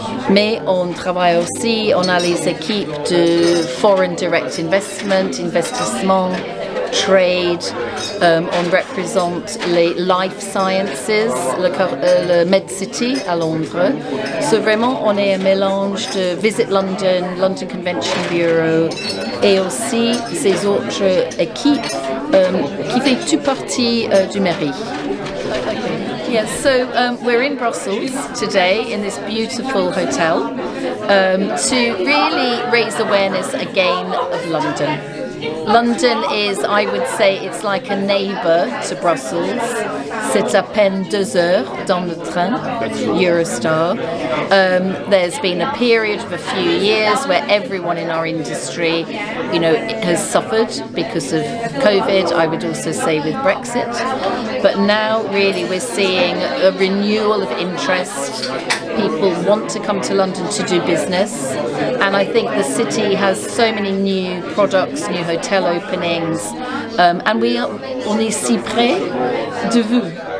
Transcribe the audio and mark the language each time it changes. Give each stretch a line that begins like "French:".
French: Mais on travaille aussi, on a les équipes de Foreign Direct Investment, investissement, trade, on représente les life sciences, le Med City à Londres. So vraiment, on est un mélange de Visit London, London Convention Bureau et aussi ces autres équipes qui font toute partie du mairie.
English: Yes, so we're in Brussels today in this beautiful hotel to really raise awareness again of London. London is, I would say, it's like a neighbour to Brussels.
French: C'est à peine 2 heures dans le train, Eurostar.
English: There's been a period of a few years where everyone in our industry, you know, has suffered because of COVID, I would also say with Brexit. But now really we're seeing a renewal of interest. People want to come to London to do business, and I think the city has so many new products, new hotel openings, and
French: on est si près de vous.